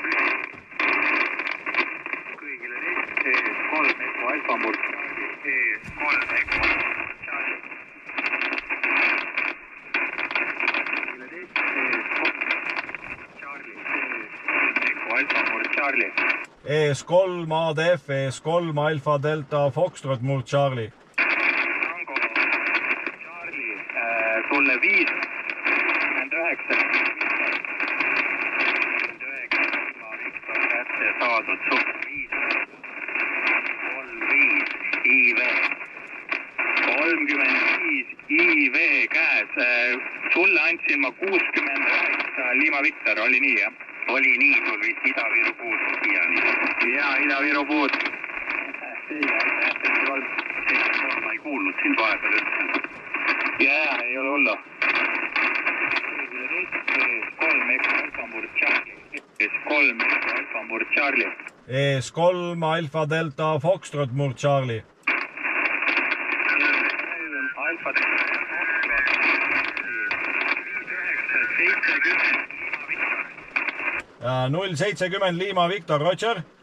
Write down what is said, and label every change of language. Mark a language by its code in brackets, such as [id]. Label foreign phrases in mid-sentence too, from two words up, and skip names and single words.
[et] kõigile test, ES3 Eco Alfa Murd, ES3 Eco Charlie. kõigile test, ES3 Charlie. ES3 ADF, ES3 Alfa Delta Foxtrot Murd Charlie. Tango Charlie, sulle 5, 9, Viktor kätte saadud, sulle 5, 35, IV, 35, IV käes, sulle andsin ma 69, Liima Viktor, oli nii jah? Oli nii, sul vist Ida-Viru puud siiani. Jaa, Ida-Viru puud. Ma ei kuulnud sind vahepeal üldse. Jaa, ei ole hullu. ES3 Eco Alfa Murd Charlie. ES3 Eco Alfa Murd Charlie. ES3 Alfa Delta Foxtrot Murd Charlie. Alfa Delta Foxtrot. 070 Liima Viktor, Roger.